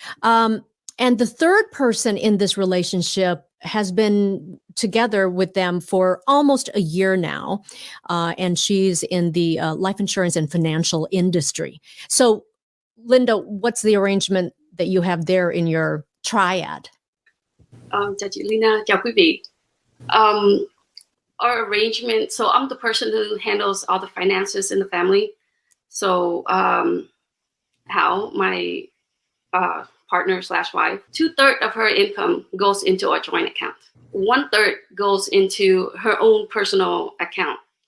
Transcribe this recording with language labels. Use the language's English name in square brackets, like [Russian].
[English] And the third person in this relationship has been together with them for almost a year now. And she's in the life insurance and financial industry. So, Linda, what's the arrangement that you have there in your triad? [Vietnamese] Chào chị Leyna, chào quý vị. [English] Our arrangement, so I'm the person who handles all the finances in the family. So how my partner/wife, 2/3 of her income goes into our joint account. 1/3 goes into her own personal account.